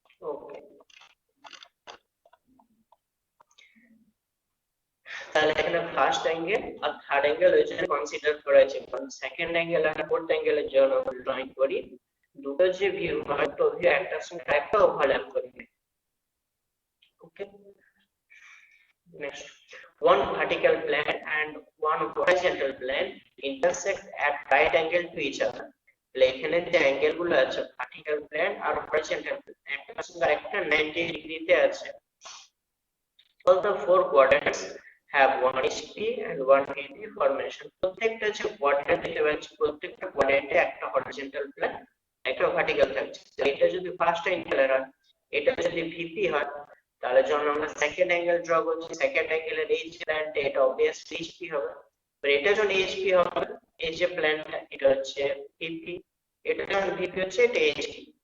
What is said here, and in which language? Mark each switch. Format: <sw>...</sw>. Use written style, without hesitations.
<bn>ওকে, তাহলে এখানে first angle আর third angle ওই জন্য কনসিডার করা হয়েছে, কারণ সেকেন্ড অ্যাঙ্গেল আর ফোর্থ অ্যাঙ্গেলের জন্য আমরা ড্রয়িং করি, দুটো যে ভিউ হয় তো ভিউ একটার সঙ্গে একটা ওভারল্যাপ করে।</bn> <en>Okay, next, one vertical plane and one horizontal plane intersect at right angle to each other.</en> <bn>এখানে যে অ্যাঙ্গেল গুলো আছে ভার্টিক্যাল প্লেন আর হরাইজন্টাল প্লেন, একটার সঙ্গে একটা 90 ডিগ্রিতে আছে।</bn> <en>All the four quadrants have one HP and one VP formation.</en> <bn>প্রত্যেকটা যে কোয়াড্রেন্ট দেখতে পাচ্ছি, প্রত্যেকটা কোয়াড্রেন্টে একটা হরাইজন্টাল প্লেন, একটা ভার্টিক্যাল থাকছে। এটা যদি ফার্স্ট অ্যাঙ্গেলের হয়, এটা যদি ভিপি হয়, তাহলে যখন আমরা সেকেন্ড অ্যাঙ্গেল ড্র করছি, সেকেন্ড অ্যাঙ্গেলের এই যে প্ল্যানটা এটা অবভিয়াসলি এইচপি হবে। আর এটা যখন এইচপি হবে, এই যে প্ল্যানটা এটা হচ্ছে ভিপি, এটা যখন ভিপি হচ্ছে এটা এইচপি।</bn>